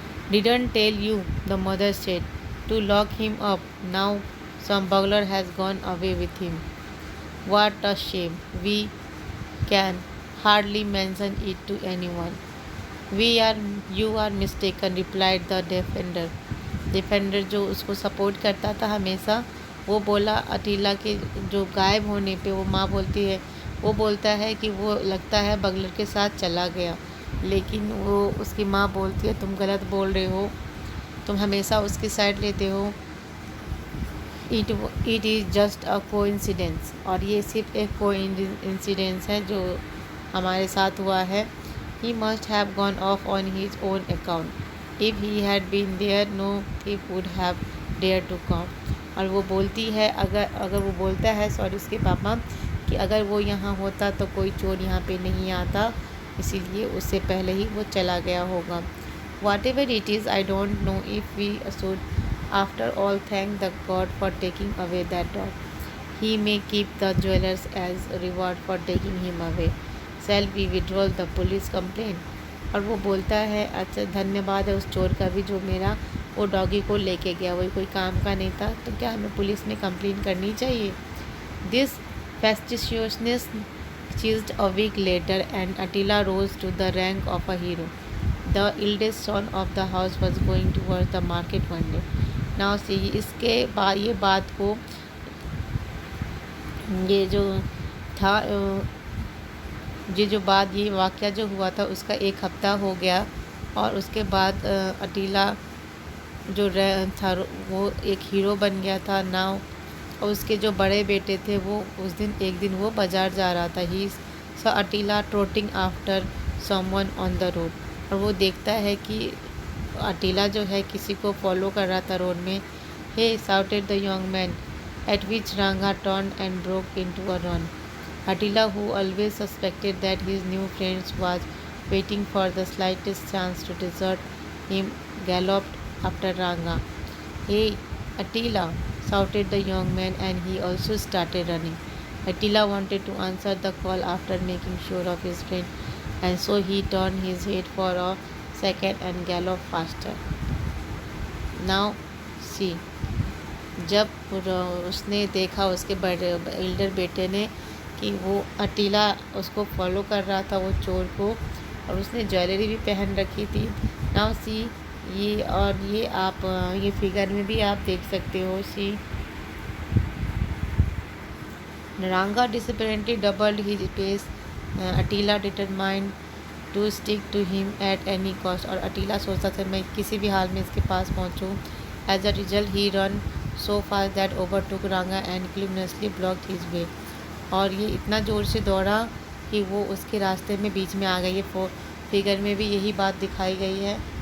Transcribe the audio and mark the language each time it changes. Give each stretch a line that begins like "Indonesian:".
English: "Didn't tell you," the mother said, "to lock him up. Now some burglar has gone away with him. What a shame. We can hardly mention it to anyone." You are mistaken, replied the defender.
Hindi: Defender जो उसको support करता था हमेशा, वो बोला अटीला के जो गायब होने पे वो माँ बोलती है, वो बोलता है कि वो लगता है बगलर के साथ चला गया, लेकिन वो उसकी माँ बोलती है तुम गलत बोल रहे हो, तुम हमेशा उसकी साइड लेते हो,
English: it is just a coincidence,
Hindi: और ये सिर्फ एक कोइंसिडेंस है जो हमारे साथ हुआ है.
English: He must have gone off on his own account. If he had been there no thief would have dare to come.
Hindi: और वो बोलती है अगर अगर वो बोलता है सॉरी उसके पापा कि अगर वो यहाँ होता तो कोई चोर यहाँ पे नहीं आता, इसीलिए उससे पहले ही वो चला गया होगा.
English: Whatever it is I don't know if we should after all thank the God for taking away that dog. He may keep the jewelers as a reward for taking him away. Shall we withdraw the police complaint?
Hindi: और वो बोलता है अच्छा धन्यवाद है उस चोर का भी जो मेरा वो डॉगी को लेके गया, वही कोई काम का नहीं था, तो क्या हमें पुलिस में कंप्लेन करनी चाहिए.
English: This facetiousness ceased a week later and Attila rose to the rank of a hero. The eldest son of the house was going towards the market one day. Now see
Hindi: इसके बाद ये बात को ये जो था ये जो बात ये वाक़या जो हुआ था उसका एक हफ़्ता हो गया, और उसके बाद अटीला जो था वो एक हीरो बन गया था नाउ. और उसके जो बड़े बेटे थे वो उस दिन एक दिन वो बाज़ार जा रहा था.
English: He saw Attila trotting after someone on the road.
Hindi: और वो देखता है कि अटीला जो है किसी को फॉलो कर रहा था रोड में.
English: Hey shouted the young man, at which Ranga turned and broke into a run. Attila, who always suspected that his new friend was waiting for the slightest chance to desert him, galloped after Ranga. "Hey, Attila!" shouted the young man, and he also started running. Attila wanted to answer the call after making sure of his friend, and so he turned his head for a second and galloped faster. Now, see,
Hindi: जब उसने देखा उसके बड़े Elder बेटे ने कि वो अटीला उसको फॉलो कर रहा था वो चोर को, और उसने ज्वेलरी भी पहन रखी थी.
English: now see
Hindi: ये और ये आप ये फिगर में भी आप देख सकते हो.
English: See Ranga disapparently doubled his pace. Attila determined to stick to him at any cost.
Hindi: और अटीला सोचता था मैं किसी भी हाल में इसके पास पहुंचूं.
English: As a result, he ran so fast that overtook Ranga and clumsily blocked his way.
Hindi: और ये इतना ज़ोर से दौड़ा कि वो उसके रास्ते में बीच में आ गई है. फिगर में भी यही बात दिखाई गई है.